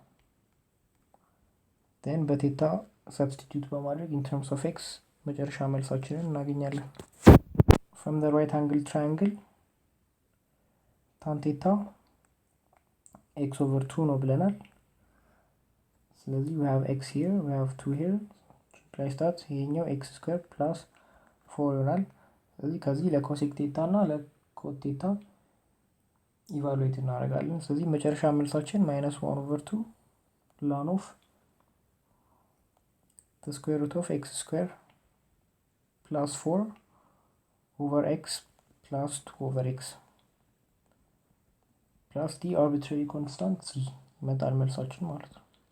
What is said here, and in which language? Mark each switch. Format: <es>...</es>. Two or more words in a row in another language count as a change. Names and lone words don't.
<en>Then በቴታ substitute በማድረግ in terms of x</en> <am>መጨረሻ መልሳችንን እናገኛለን።</am> <en>From the right angle triangle tan theta</en> <am>x/2 ነው ብለናል። ስለዚህ</am> <en>we have x here, we have 2 here, implies that</en> <am>ይሄኛው</am> <en>x² plus 4</en> <am>ይሆናል። ስለዚህ ከዚህ ለኮሴክ ቴታ እና ለኮት ቴታ ኢቫሉዌት እናደርጋለን። ስለዚህ መጨረሻ መልሳችን -1/2</am> <en>ln of the square root of x² plus 4 over x plus 2 over x plus the arbitrary constant c</en> <am>ይመጣል መልሳችን ማለት ነው።</am>